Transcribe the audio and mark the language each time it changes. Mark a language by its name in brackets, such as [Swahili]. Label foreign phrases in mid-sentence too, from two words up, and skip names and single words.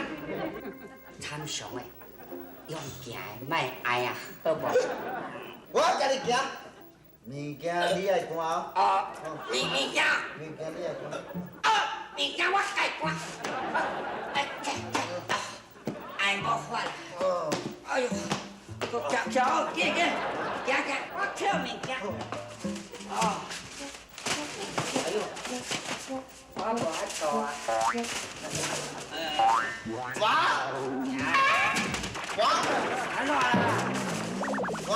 [Min Nan Chinese] 参详的，用行的，莫爱啊，好无？我甲你行，物件你爱搬哦。物件你爱搬。物件我爱搬。爱无法啦。哎呦，行，我捡物件。哎呦，我无爱做啊。安怎啦？